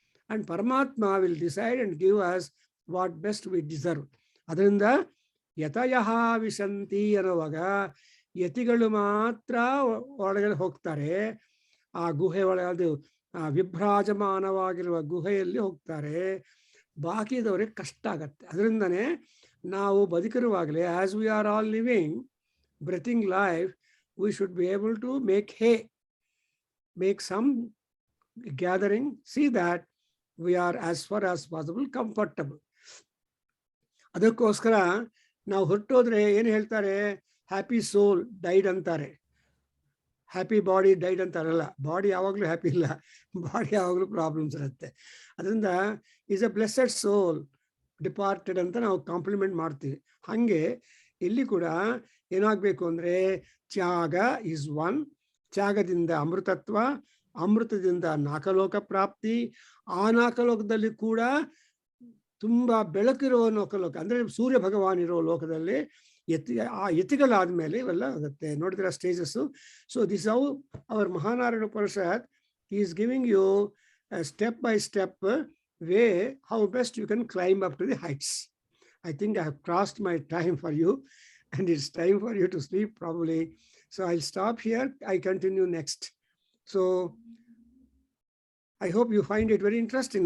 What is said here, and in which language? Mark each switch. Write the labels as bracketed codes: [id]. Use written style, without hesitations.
[en] And ಪರಮಾತ್ಮ will decide and give us what best we deserve. [kn] ಅದರಿಂದ ಯತಯಃ ವಿಶಂತಿ ಅನ್ನುವಾಗ ಯತಿಗಳು ಮಾತ್ರ ಒಳಗಡೆ ಹೋಗ್ತಾರೆ. ಆ ಗುಹೆ ಒಳಗೆ ಅದು ವಿಭ್ರಾಜಮಾನವಾಗಿರುವ ಗುಹೆಯಲ್ಲಿ ಹೋಗ್ತಾರೆ. ಬಾಕಿದವರಿಗೆ ಕಷ್ಟ ಆಗತ್ತೆ. ಅದರಿಂದನೇ ನಾವು ಬದುಕಿರುವಾಗಲೇ [en] As we are all living breathing life, we should be able to make some gathering, see that we are as far as possible comfortable. [kn] ಅದಕ್ಕೋಸ್ಕರ ನಾವು ಹೊರಟೋದ್ರೆ ಏನು ಹೇಳ್ತಾರೆ? [en] happy soul died [kn] ಅಂತಾರೆ, [en] happy body died [kn] ಅಂತಾರಲ್ಲ. ಬಾಡಿ ಯಾವಾಗಲೂ ಹ್ಯಾಪಿ ಇಲ್ಲ, body ಯಾವಾಗಲೂ problems ಇರುತ್ತೆ. ಅದರಿಂದ [en] is a blessed soul departed [kn] ಅಂತ ನಾವು ಕಾಂಪ್ಲಿಮೆಂಟ್ ಮಾಡ್ತೀವಿ. ಹಾಗೆ ಇಲ್ಲಿ ಕೂಡ ಏನಾಗಬೇಕು ಅಂದರೆ ತ್ಯಾಗ ಈಸ್ ಒನ್. ತ್ಯಾಗದಿಂದ ಅಮೃತತ್ವ, ಅಮೃತದಿಂದ ನಾಕಲೋಕ ಪ್ರಾಪ್ತಿ. ಆ ನಾಕಲೋಕದಲ್ಲಿ ಕೂಡ ತುಂಬ ಬೆಳಕಿರೋ ನಾಕಲೋಕ ಅಂದರೆ ಸೂರ್ಯ ಭಗವಾನ್ ಇರೋ ಲೋಕದಲ್ಲಿ ಆ ಯತಿಗಳಾದ್ಮೇಲೆ ಇವೆಲ್ಲ ಆಗುತ್ತೆ. ನೋಡಿದ್ರೆ stages. [en] So this how our Mahanarayana Upanishad is giving you step by step way how best you can climb up to the heights. I think I have crossed my time for you and it's time for you to sleep probably. So I'll stop here. I continue next. So I hope you find it very interesting.